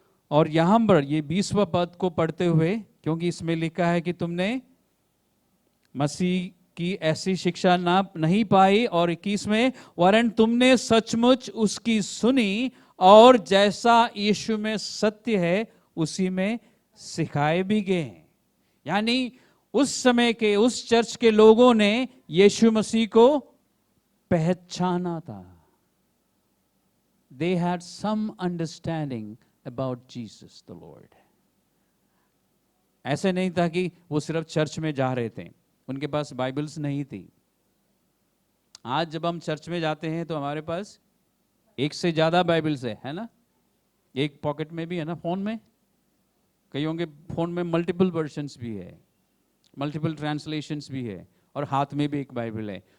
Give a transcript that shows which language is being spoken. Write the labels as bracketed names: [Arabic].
[Hindi] और यहां पर ये 20वें पद को पढ़ते हुए, क्योंकि इसमें लिखा है कि तुमने मसीह की ऐसी शिक्षा नहीं पाई, और 21 वरन तुमने सचमुच उसकी सुनी और जैसा यीशु में सत्य है उसी में सिखाए भी गए। यानी उस समय के उस चर्च के लोगों ने यीशु मसीह को पहचाना था। [English] They had some understanding about Jesus the Lord. [Hindi] ऐसे नहीं था कि वो सिर्फ चर्च में जा रहे थे, उनके पास बाइबल्स नहीं थी। आज जब हम चर्च में जाते हैं तो हमारे पास एक से ज्यादा बाइबल्स है ना? एक पॉकेट में भी है ना, फोन में, कईयों के फोन में मल्टीपल वर्जन्स भी है, मल्टीपल ट्रांसलेशंस भी है, और हाथ में भी एक बाइबल है।